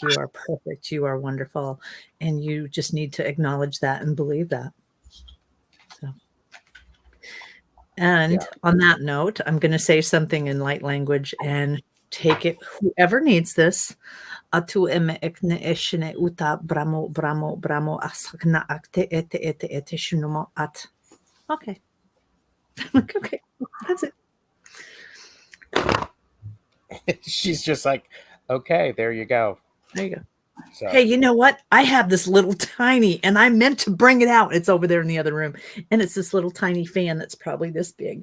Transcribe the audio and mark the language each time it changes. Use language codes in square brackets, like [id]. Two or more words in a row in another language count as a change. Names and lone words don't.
[en] You are perfect. You are wonderful. And you just need to acknowledge that and believe that. So, and on that note, I'm going to say something in light language, and take it, whoever needs this. Atu eme ekne eshine uta bramo bramo bramo asakna akte ete ete ete shunumo at. Okay. Okay. That's it. She's just like, okay, there you go. There you go. So. Hey, you know what? I have this little tiny, and I meant to bring it out. It's over there in the other room. And it's this little tiny fan that's probably this big.